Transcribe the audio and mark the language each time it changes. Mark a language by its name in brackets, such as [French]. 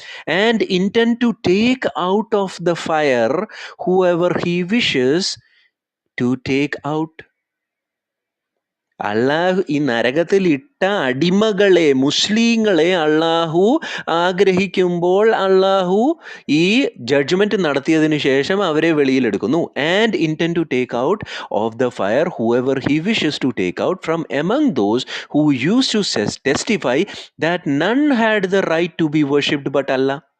[English] And intend to take out of the fire whoever he wishes to take out. [Malayalam] അള്ളാഹു ഈ നരകത്തിൽ ഇട്ട അടിമകളെ, മുസ്ലിങ്ങളെ അള്ളാഹു ആഗ്രഹിക്കുമ്പോൾ അള്ളാഹു ഈ ജഡ്ജ്മെന്റ് നടത്തിയതിനു ശേഷം അവരെ വെളിയിലെടുക്കുന്നു. [English] And intend to take out of the fire whoever he wishes to take out from among those who used to testify that none had the right to be worshipped but Allah.